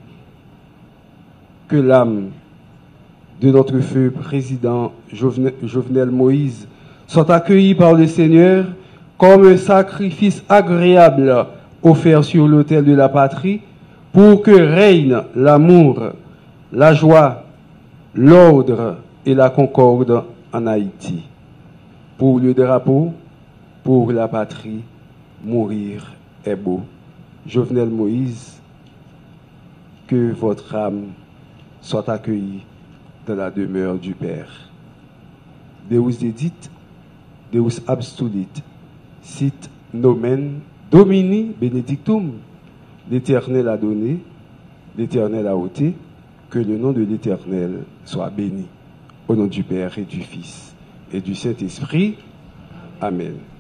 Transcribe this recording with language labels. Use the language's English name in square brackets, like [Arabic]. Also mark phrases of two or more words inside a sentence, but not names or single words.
[French] Que l'âme de notre feu président Jovenel Moïse soit accueillie par le Seigneur comme un sacrifice agréable offert sur l'autel de la patrie pour que règne l'amour, la joie, l'ordre et la concorde en Haïti. Pour le drapeau, pour la patrie, mourir est beau. Jovenel Moïse, que votre âme soit accueillie dans la demeure du Père. [Latin] Deus dedit, Deus abstulit, sit nomen Domini benedictum. [French] L'Éternel a donné, l'Éternel a ôté, que le nom de l'Éternel soit béni. Au nom du Père et du Fils et du Saint-Esprit. Amen.